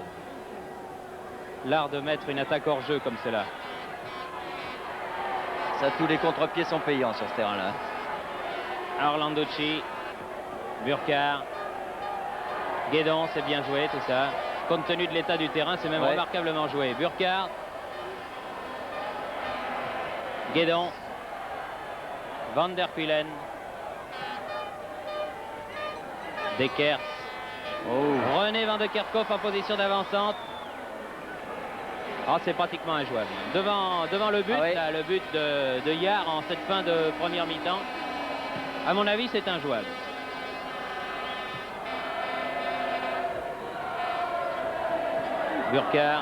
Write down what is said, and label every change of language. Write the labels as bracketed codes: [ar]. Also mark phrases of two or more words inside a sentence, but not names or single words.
[fr] L'art de mettre une attaque hors jeu comme cela. Ça, tous les contre-pieds sont payants sur ce terrain-là. Orlanducci. Burkhardt. Guédon, c'est bien joué tout ça. Compte tenu de l'état du terrain, c'est même remarquablement joué. Burkhardt. Guédon. Van der Kuilen. Dekers. René Van de Kerkhoff en position d'avancante. C'est pratiquement injouable. Devant le but, là, le but de Yard en cette fin de première mi-temps. À mon avis, c'est injouable. Burkhardt.